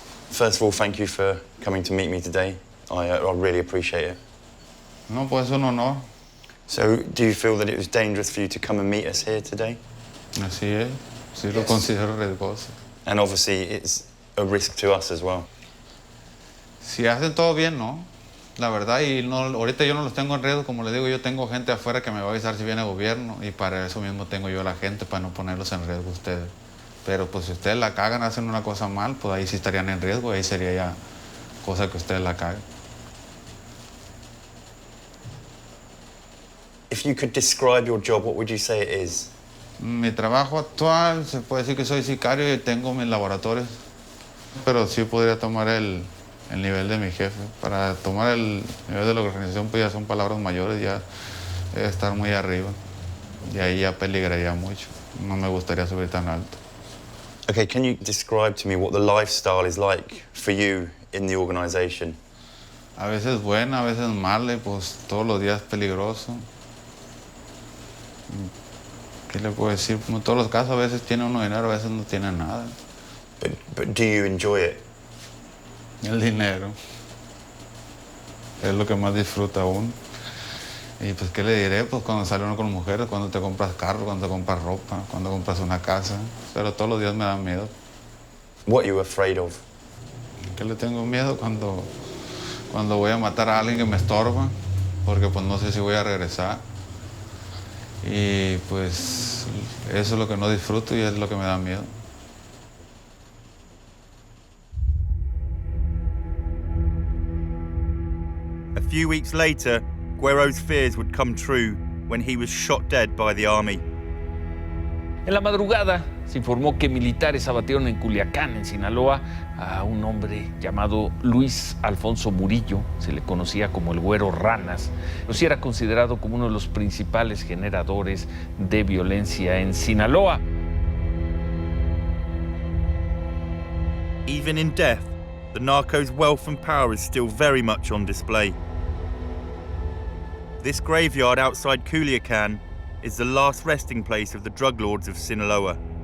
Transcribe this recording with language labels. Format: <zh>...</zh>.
<en>First of all, thank you for coming to meet me today. I really appreciate it.</en> <es>No, pues es un honor.</es> <en>So, do you feel that it was dangerous for you to come and meet us here today?</en> <es>Así es. Sí lo considero riesgoso.</es> <en>And obviously, it's a risk to us as well.</en> <es>Si hacen todo bien, ¿no? La verdad, y no, ahorita yo no los tengo en riesgo, como les digo, yo tengo gente afuera que me va a avisar si viene el gobierno y para eso mismo tengo yo a la gente, para no ponerlos en riesgo a ustedes. Pero pues si ustedes la cagan, hacen una cosa mal, pues ahí sí estarían en riesgo, ahí sería ya cosa que ustedes la caguen.</es> <en>If you could describe your job, what would you say it is?</en> <es>Mi trabajo actual, se puede decir que soy sicario y tengo mis laboratorios, pero sí podría tomar el nivel de mi jefe. Para tomar el nivel de la organización, pues ya son palabras mayores, ya estar muy arriba. Y ahí ya peligraría mucho. No me gustaría subir tan alto.</es> <en>Okay, can you describe to me what the lifestyle is like for you in the organization?</en> <es>A veces buena, a veces mala, y pues todos los días peligroso. ¿Qué le puedo decir? Como en todos los casos, a veces tiene uno dinero, a veces no tiene nada.</es> <en>But do you enjoy it?</en> <es>El dinero es lo que más disfruta uno. Y pues, ¿qué le diré? Pues cuando sale uno con mujeres, cuando te compras carro, cuando te compras ropa, cuando compras una casa. Pero todos los días me da miedo.</es> <en>What are you afraid of?</en> <es>¿Qué le tengo miedo? Cuando voy a matar a alguien que me estorba, porque pues no sé si voy a regresar. Y pues eso es lo que no disfruto y es lo que me da miedo.</es> <en>A few weeks later, Guero's fears would come true when he was shot dead by the army.</en> <es>En la madrugada se informó que militares abatieron en Culiacán, en Sinaloa, a un hombre llamado Luis Alfonso Murillo, se le conocía como el Güero Ranas, pero sí era considerado como uno de los principales generadores de violencia en Sinaloa.</es> <en>Even in death, the narco's wealth and power is still very much on display. This graveyard outside Culiacan is the last resting place of the drug lords of Sinaloa.</en>